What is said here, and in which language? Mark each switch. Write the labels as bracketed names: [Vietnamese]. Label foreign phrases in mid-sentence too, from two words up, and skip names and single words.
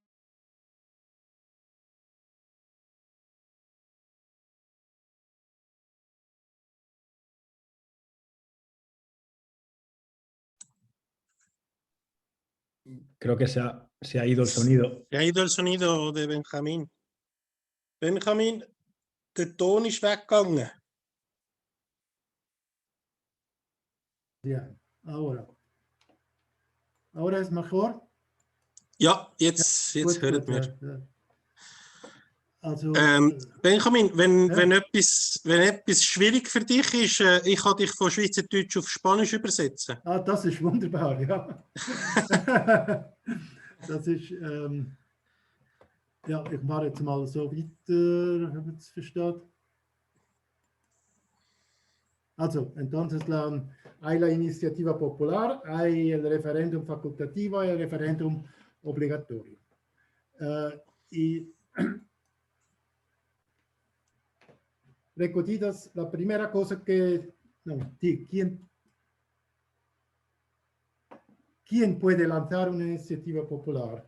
[Spanish] Creo que se ha ido el sonido. Se ha ido el sonido de Benjamín. Benjamín, [German] der Ton ist weggegangen. [Spanish] Ya, ahora es mejor. [German] Ja, jetzt hört mir. Ja. Also, Benjamin, wenn etwas schwierig für dich ist, ich kann dich von Schweizerdeutsch auf Spanisch übersetzen. Ah, das ist wunderbar, ja. Das ist, ja, ich mache jetzt mal so weiter, habe ich es verstanden. Also, [Spanish] entonces hay la iniciativa popular, hay el referéndum facultativo y el referéndum obligatorio. Y recogidas, la primera cosa que, ¿quién puede lanzar una iniciativa popular?